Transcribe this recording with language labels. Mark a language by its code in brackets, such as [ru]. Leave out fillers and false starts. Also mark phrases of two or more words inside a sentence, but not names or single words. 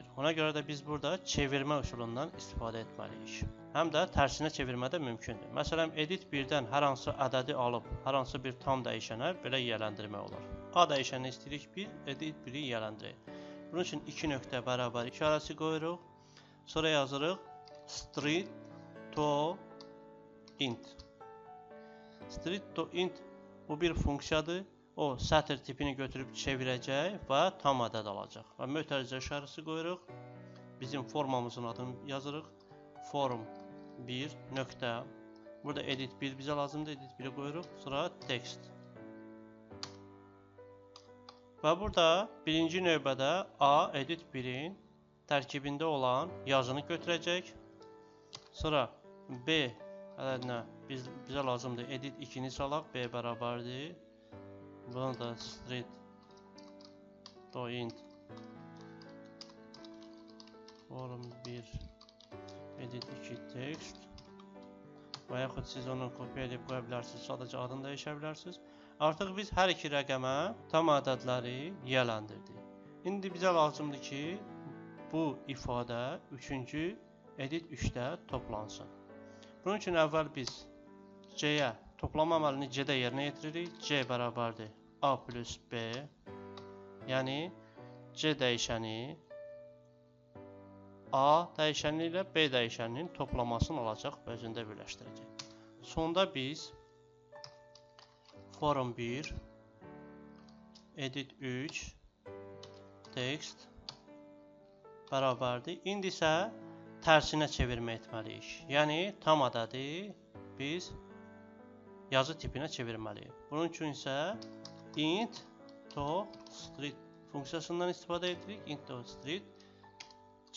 [az] Ona görə də biz burada çevirmə üsulundan istifadə etməliyik. Həm də tərsinə çevirmə də mümkündür. Məsələn, edit 1-dən hər hansı ədədi alıb, hər hansı bir tam dəyişənə belə yiyələndirmək olar. A dəyişəni istəyirik 1, edit 1-i yiyələndirək. Bunun üçün 2 nöqtə bərabər işarəsi qoyuruq. Sonra yazırıq [en] string to int. String to int [az] bu bir funksiyadır. O sətr tipini götürüb çevirəcək və tam ədəd alacaq. Və mötərizə işarəsi qoyuruq. Bizim formamızın adını yazırıq. Form 1 nöqtə. Burada edit 1 bizə lazımdır. Edit 1-i qoyuruq. Sonra text. Və burada birinci növbədə A edit 1-in tərkibində olan yazını götürəcək. Sonra B ədədinə bizə lazımdır. Edit 2-ni salaq. B bərabərdir. Bunu da [en] string to int form 1 edit 2 text [az] və yaxud siz onu kopya edib qoya bilərsiniz. Sadəcə adını dəyişə bilərsiniz. Artıq biz hər iki rəqəmə tam ədədləri yiyələndirdik. İndi bizə lazımdır ki, bu ifadə 3-cü edit 3-də toplansın. Bunun üçün əvvəl biz C-yə toplama əməlini C-də yerinə yetiririk. C bərabərdir [en] A plus B. [az] Yəni C dəyişəni A dəyişəni ilə B dəyişəninin toplamasını alacaq və özündə birləşdirəcək. Sonda biz [en] form 1 edit 3 text [az] bərabərdir. İndi isə tərsinə çevirmə etməliyik. Yəni tam ədədi biz yazı tipinə çevirməliyik. Bunun üçün isə [en] int to string [az] funksiyasından istifadə edirik. [en] Int to string C.